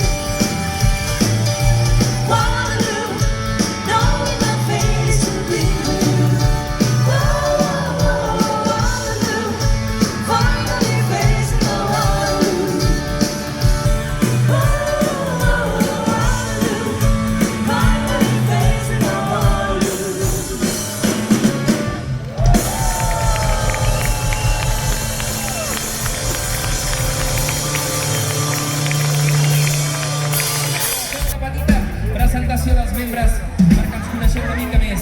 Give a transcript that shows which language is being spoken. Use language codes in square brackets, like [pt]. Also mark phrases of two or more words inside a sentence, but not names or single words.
[en] Waterloo, knowing my fate is to be blue. Waterloo, finally facing the Waterloo. Waterloo, finally facing the Waterloo. [ca] Una petita presentació dels membres perquè ens coneixeu una mica més.